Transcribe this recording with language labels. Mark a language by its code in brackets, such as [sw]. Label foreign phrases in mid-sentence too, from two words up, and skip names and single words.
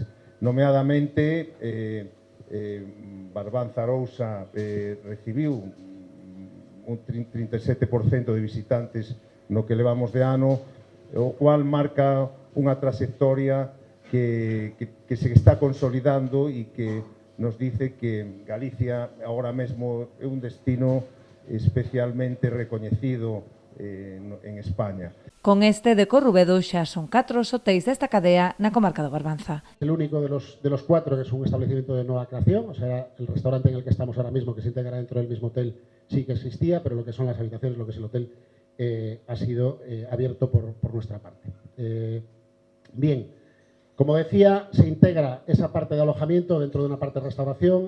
[gl] Nomeadamente, Barbanza Arousa recibiu un 37% de visitantes no que levamos de ano, o cual marca unha trayectoria que se está consolidando e que [es] nos dice [gl] que Galicia agora mesmo é un destino especialmente recoñecido en España. Con este de Corrubedo xa son 4 os hotéis desta cadea na comarca do Barbanza. [es] El único de los 4 que es un establecimiento de nueva creación, o sea, el restaurante en el que estamos ahora mismo, que se integra dentro del mismo hotel, sí que existía, pero lo que son las habitaciones, lo que es el hotel, ha sido abierto por nuestra parte. Bien, como decía, se integra esa parte de alojamiento dentro de una parte de restauración.